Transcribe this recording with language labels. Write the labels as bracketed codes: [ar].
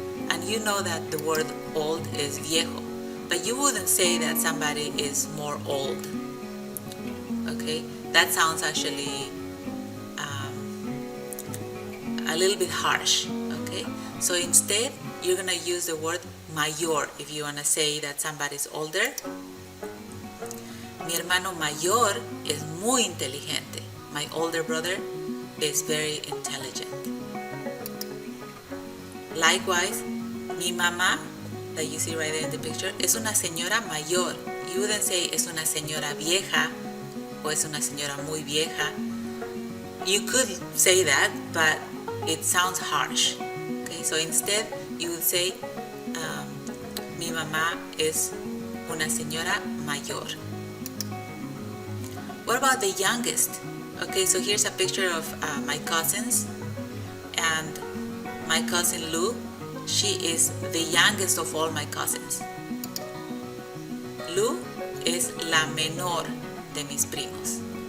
[en] And you know that the word old is viejo. But you wouldn't say that somebody is more old. Okay? That sounds actually a little bit harsh. Okay? So instead, you're going to use the word mayor if you want to say that somebody's older. [es] Mi hermano mayor es muy inteligente. [en] My older brother is very intelligent. Likewise, [es] mi mamá, [en] that you see right there in the picture, [es] es una señora mayor. [en] You wouldn't say [es] es una señora vieja o es una señora muy vieja. [en] You could say that, but it sounds harsh. Okay, so instead you would say [es] mi mamá es una señora mayor. [en] What about the youngest? Okay, so here's a picture of my cousins, and my cousin Lou, she is the youngest of all my cousins. Lou [es] es la menor de mis primos.